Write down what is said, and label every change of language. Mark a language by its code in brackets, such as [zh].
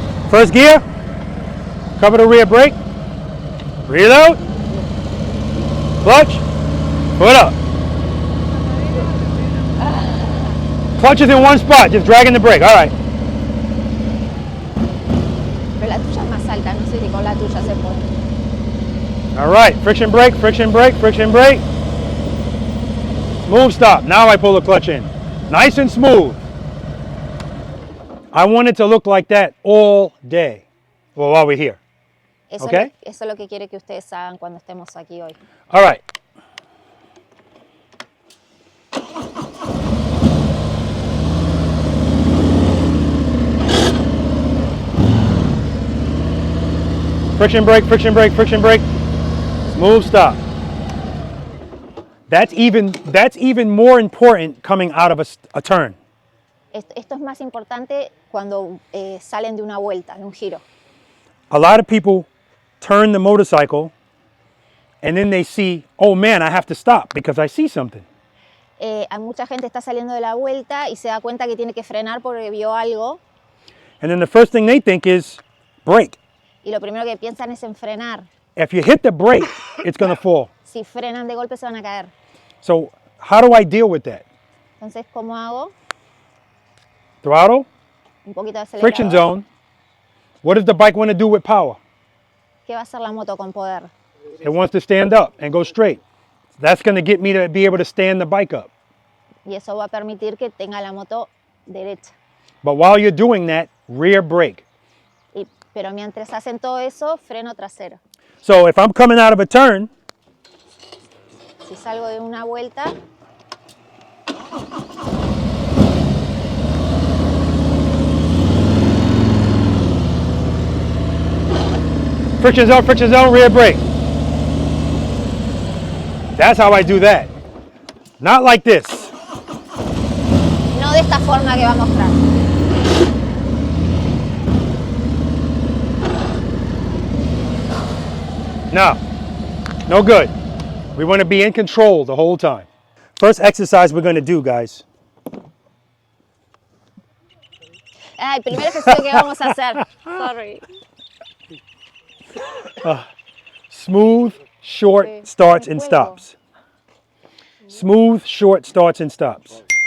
[en] First gear. Cover the rear brake. Reload. Clutch. Foot up. Clutch is in one spot, just dragging the brake. All right. [es] Pero la tuya es más alta, no sé si con la tuya se puede. [en] All right. Friction brake, friction brake, friction brake. Smooth stop. Now I pull the clutch in. Nice and smooth. I want it to look like that all day. Well, while we're here. [es] Eso, [en] Okay. [es] eso es lo que quiere que ustedes hagan cuando estemos aquí hoy. [en] All right. Friction brake, friction brake, friction brake. Smooth stop. That's even more important coming out of a turn. [es] Esto es más importante cuando salen de una vuelta, de un giro. [en] A lot of people turn the motorcycle and then they see, oh man, I have to stop because I see something. [es] Hay mucha gente está saliendo de la vuelta y se da cuenta que tiene que frenar porque vio algo [en] And then the first thing they think is brake. [es] y lo primero que piensan es en frenar. [en] If you hit the brake, it's going to fall. [es] Si frenan de golpe se van a caer. [en] So how do I deal with that? [es] Entonces, ¿cómo hago? [en] Throttle, [es] Un poquito de [en] friction [es] acelerador. [en] zone. What does the bike want to do with power? [es] ¿Qué va a hacer la moto con poder? [en] It wants to stand up and go straight. That's going to get me to be able to stand the bike up. [es] Y eso va a permitir que tenga la moto derecha. [en] But while you're doing that, rear brake. [es] Pero mientras hacen todo eso, freno trasero. [en] So if I'm coming out of a turn, [es] Si salgo de una vuelta, [en] friction zone, rear brake. That's how I do that. Not like this. [es] no de esta forma que va a mostrar. [en] No good. We want to be in control the whole time. First exercise we're going to do, guys. [es] El primer ejercicio que vamos a hacer. [en] Sorry. Smooth, short starts and stops. Smooth, short starts and stops.